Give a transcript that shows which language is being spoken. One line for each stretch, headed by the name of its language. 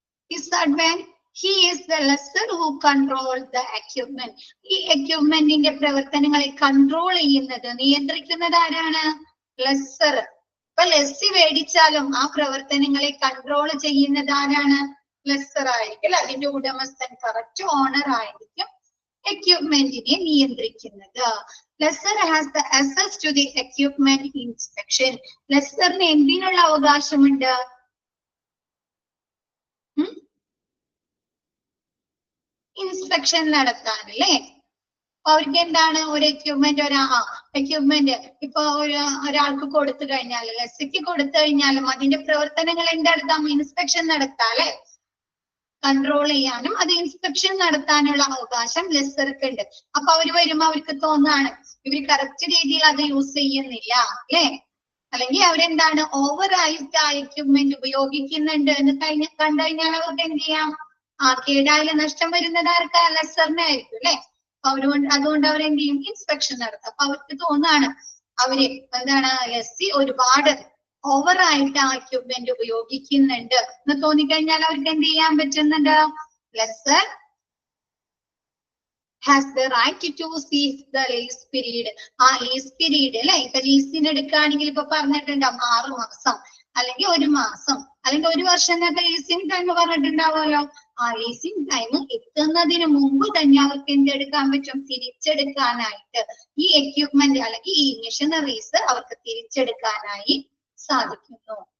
English: Disadvantage, he is the lessor who controls the equipment.
Malayalam: ഈ എക്യുപ്മെന്റിന്റെ പ്രവർത്തനങ്ങളെ control ചെയ്യുന്നത്, നിയന്ത്രിക്കുന്നത് ആരാണ്? ലെസ്സർ. അപ്പൊ ലെസ്സി മേടിച്ചാലും ആ പ്രവർത്തനങ്ങളെ കൺട്രോൾ ചെയ്യുന്നത് ആരാണ്? ലെസ്സർ ആയിരിക്കും അല്ലെ. അതിന്റെ ഉടമസ്ഥൻ, കറക്റ്റ് ഓണർ ആയിരിക്കും എക്യുപ്മെന്റിനെ നിയന്ത്രിക്കുന്നത്.
English: Lessor has the access to the equipment inspection.
Malayalam: ലെസ്സറിന് എന്തിനുള്ള അവകാശമുണ്ട്? ഇൻസ്പെക്ഷൻ നടത്താൻ അല്ലേ. അവർക്ക് എന്താണ് ഒരു എക്യുപ്മെന്റ് ഇപ്പൊ ഒരാൾക്ക് കൊടുത്തു കഴിഞ്ഞാൽ, ലെസ്സിക്ക് കൊടുത്തു കഴിഞ്ഞാലും അതിന്റെ പ്രവർത്തനങ്ങൾ എന്തെടുത്താം? ഇൻസ്പെക്ഷൻ നടത്താം അല്ലെ. കൺട്രോൾ ചെയ്യാനും അത് ഇൻസ്പെക്ഷൻ നടത്താനുള്ള അവകാശം ലെസ്സർക്ക് ഉണ്ട്. അപ്പൊ അവര് വരുമ്പോ അവർക്ക് തോന്നാണ് ഇവര് കറക്റ്റ് രീതിയിൽ അത് യൂസ് ചെയ്യുന്നില്ല അല്ലെ, അല്ലെങ്കിൽ അവരെന്താണ് ഓവറായിട്ട് ആ എക്യുപ്മെന്റ് ഉപയോഗിക്കുന്നുണ്ട് എന്ന് കണ്ടു കഴിഞ്ഞാൽ അവർക്ക് എന്ത് ചെയ്യാം? കേടായാലും നഷ്ടം വരുന്നത് ആർക്കാ? ലെസ്സറിനായിരിക്കും അല്ലെ. അതുകൊണ്ട് അവരെന്ത് ചെയ്യും? ഇൻസ്പെക്ഷൻ നടത്തും. അപ്പൊ അവർക്ക് തോന്നാണ് അവര് എന്താണ് ലെസ്സി ഒരുപാട് ഓവറായിട്ട് ആ എക്യുപ്മെന്റ് ഉപയോഗിക്കുന്നുണ്ട് എന്ന് തോന്നിക്കഴിഞ്ഞാൽ അവർക്ക് എന്ത് ചെയ്യാൻ പറ്റുന്നുണ്ട്?
English: Lessor has the right to seize the lease period.
Malayalam: ആ ലീസ് പീരീഡ് അല്ലെ. ഇപ്പൊ ലീസിന് എടുക്കുകയാണെങ്കിൽ ഇപ്പൊ പറഞ്ഞിട്ടുണ്ടാവും 6 മാസം അല്ലെങ്കിൽ 1 മാസം അല്ലെങ്കിൽ 1 വർഷം എന്നൊക്കെ ലീസിങ് ടൈം പറഞ്ഞിട്ടുണ്ടാവുമല്ലോ. ആ ലീസിങ് ടൈം എത്തുന്നതിന് മുമ്പ് തന്നെ അവർക്ക് എന്തെടുക്കാൻ പറ്റും? തിരിച്ചെടുക്കാനായിട്ട് ഈ എക്യുപ്മെന്റ് അല്ലെങ്കിൽ ഈ മെഷീനറീസ് അവർക്ക് തിരിച്ചെടുക്കാനായി സാധിക്കുന്നു.